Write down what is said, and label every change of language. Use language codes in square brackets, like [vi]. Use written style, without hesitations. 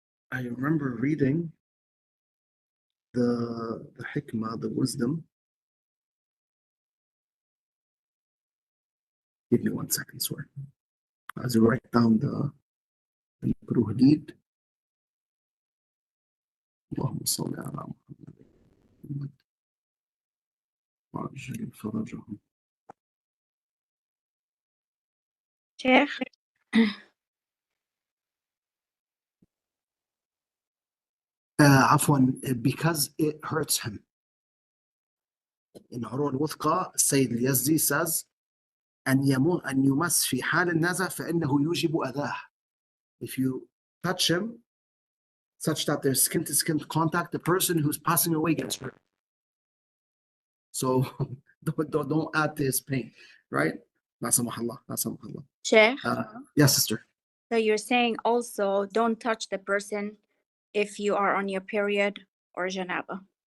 [en] I remember reading the hikmah, the wisdom. Give me 1 second, sorry. As I write down the البروهديد. [ar] اللهم صل على محمد وعجل فرجهم. [en] Sheikh, عفوا, because it hurts him. In [ar] عروة الوثقى, السيد اليزدي says أن يمس في حال النزع فإنه يوجب أذاه. [en] If you touch him such that there's skin-to-skin contact, the person who's passing away gets hurt. So don't add to his pain, right? La samahullah, la samahullah. Sheikh, Yes, sister. so you're saying also don't touch the person if you are on your period or janaba.